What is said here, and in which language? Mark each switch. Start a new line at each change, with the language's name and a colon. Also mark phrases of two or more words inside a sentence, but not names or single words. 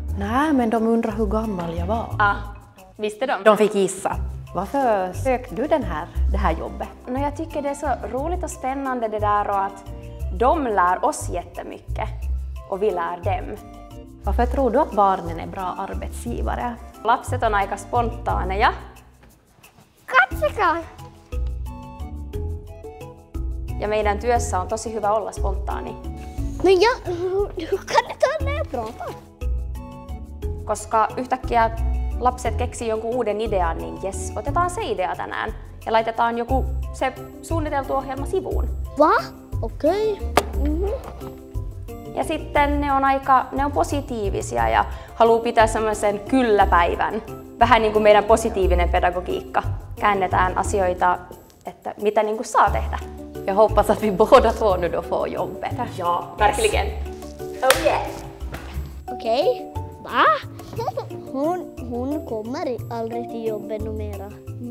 Swedish: Nej, men de undrar hur gammal jag var. Ah, visste de? De fick gissa. Varför sökte du det här jobbet? Jag tycker det är så roligt och spännande det där och att de lär oss jättemycket och vi lär dem. Varför tror du att barnen är bra arbetsgivare?
Finnish: Lapset on aika spontaaneja. Katsokaa! Ja meidän työssä on tosi hyvä olla spontaani. No ja,
Swedish: hur kan du ta när jag pratar?
Finnish: Koska yhtäkkiä lapset keksii jonkun uuden idean, niin jes, otetaan se idea tänään ja laitetaan joku se suunniteltu ohjelma sivuun. Va? Okei. Ja sitten ne on positiivisia ja haluaa pitää semmoisen kyllä-päivän. Vähän niin kuin meidän positiivinen pedagogiikka. Käännetään asioita, että mitä niin kuin saa tehdä.
Swedish: Jag hoppas att vi båda två nu då får jobbet. Ja, verkligen.
English: Oh yeah!
Swedish: Okej. Va? Hon kommer aldrig till jobbet numera.